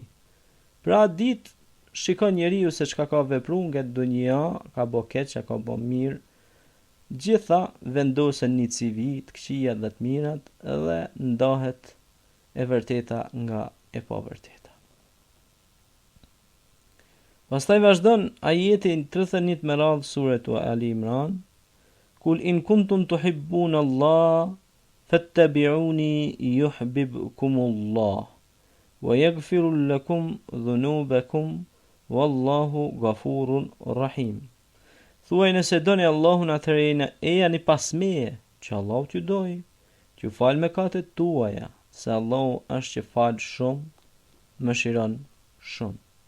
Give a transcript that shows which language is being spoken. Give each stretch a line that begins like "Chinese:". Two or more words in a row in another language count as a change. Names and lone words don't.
Albanian: Pra ditë shikon njeriu se çka ka vepruar nga dunia, ka bë keq, ka bë mirë. Gjitha vendosen një CV të këqija dhe të mirat dhe ndahet e vërteta nga e pavërteta. Pastaj vazhdon ajeti 31 me radhë surës Ali Imran:
Arabic: قل إن كنتم تحبون الله فاتبعوني يحببكم الله ويغفر لكم ذنوبكم والله غفور رحيم.
Albanian: Thuaj nëse doni Allahun, atëherë e jani pas meje, që Allahu t'ju doj, t'ju fal mëkatet tuaja, se Allahu është që falë shumë, mëshiron shumë.